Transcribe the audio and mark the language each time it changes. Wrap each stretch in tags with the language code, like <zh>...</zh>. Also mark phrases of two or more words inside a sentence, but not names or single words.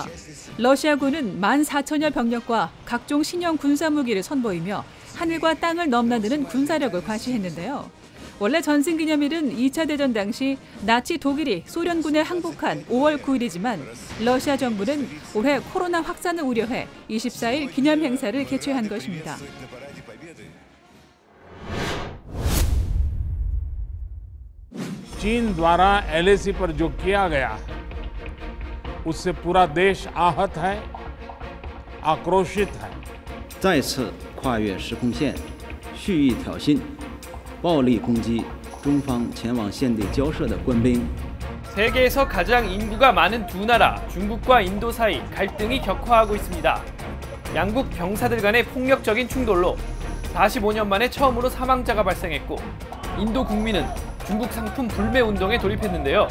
<ko>러시아군은 14,000여 병력과 각종 신형 군사무기를 선보이며 하늘과 땅을 넘나드는 군사력을 과시했는데요. 원래 전승기념일은 2차 대전 당시 나치 독일이 소련군에 항복한 5월 9일이지만 러시아 정부는 올해 코로나 확산을 우려해 24일 기념 행사를 개최한 것입니다.</ko> <hi>चीन द्वारा LAC पर जो किया गया है, उससे पूरा देश आहत है, आक्रोशित है.</hi> <zh>再次跨越时空线，蓄意挑衅。暴力攻击中方前往现地交涉的官兵。</zh> <ko>세계에서 가장 인구가 많은 두 나라 중국과 인도 사이 갈등이 격화하고 있습니다. 양국 병사들 간의 폭력적인 충돌로 45년 만에 처음으로 사망자가 발생했고, 인도 국민은 중국 상품 불매 운동에 돌입했는데요.</ko>